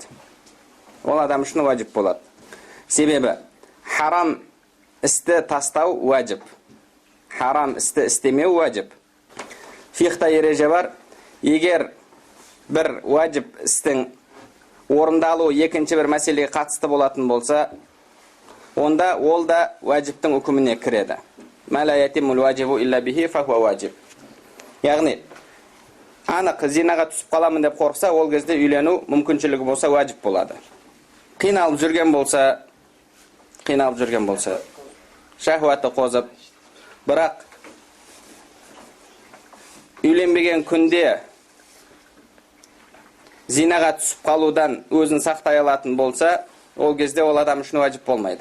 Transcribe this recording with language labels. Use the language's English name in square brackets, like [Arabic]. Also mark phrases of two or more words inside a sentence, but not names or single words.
[Kazakh] Ол адам үшін уәжіп болады. Себебі харам істі тастау уәжіп, харам істі істемеу уәжіп. Фиқхта ереже бар, егер бір уәжіп істің орындалуы екінші бір мәселеге қатысты болатын болса, онда ол да уәжіптің үкіміне кіреді. [Arabic] ما لا يتم الواجب إلا به فهو واجب. [Kazakh] Яғни анық зинаға түсіп қаламын деп қорықса, ол кезде үйлену мүмкіншілігі болса уәжіп болады. Қиналып жүрген болса, шахуаты қозып, бірақ үйленбеген күнде зинаға түсіп қалудан өзін сақтай алатын болса, ол кезде ол адам үшін уәжіп болмайды.